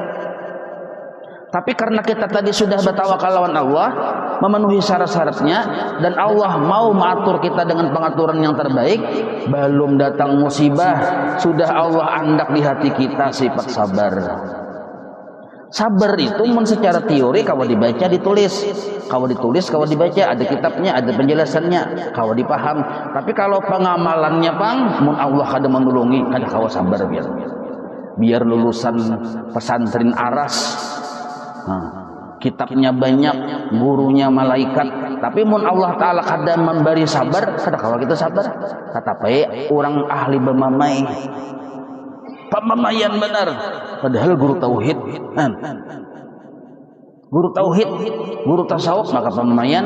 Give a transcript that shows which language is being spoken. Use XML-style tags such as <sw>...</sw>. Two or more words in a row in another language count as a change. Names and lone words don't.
<id>Tapi karena kita tadi sudah bertawakal lawan Allah, memenuhi syarat-syaratnya, dan Allah mau mengatur kita dengan pengaturan yang terbaik, belum datang musibah, sudah Allah andak di hati kita sifat sabar. Sabar itu secara teori kalau dibaca ditulis, kalau dibaca ada kitabnya, ada penjelasannya, kalau dipaham.</id> <bjn>Tapi kalau pengamalannya mun Allah kada menolongi, kada kawa sabar biar lulusan pesantren Aras. Nah, kitabnya banyak, gurunya malaikat, tapi mun Allah Ta'ala kada memberi sabar, kada kawa kita sabar. Kata orang ahli bermamai, pemamaian benar, padahal guru tauhid, guru tasawuf, maka pemamaian.</bjn>